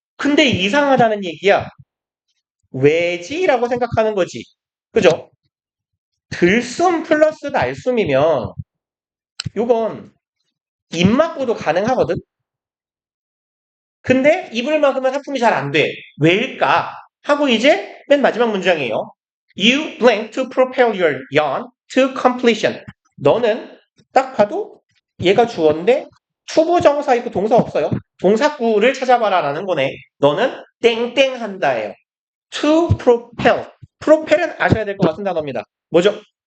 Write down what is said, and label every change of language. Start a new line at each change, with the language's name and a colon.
Korean: 근데 이상하다는 얘기야. 왜지라고 생각하는 거지. 그죠? 들숨 플러스 날숨이면 요건 입 막고도 가능하거든? 근데 입을 막으면 하품이 잘 안 돼. 왜일까? 하고 이제 맨 마지막 문장이에요.
English: You blank to propel your yawn to completion.
Korean: 너는 딱 봐도 얘가 주어인데 투부정사 있고 동사 없어요. 동사구를 찾아봐라라는 거네. 너는 땡땡 한다예요.
English: To propel.
Korean: propel은 아셔야 될 것 같은 단어입니다. 뭐죠?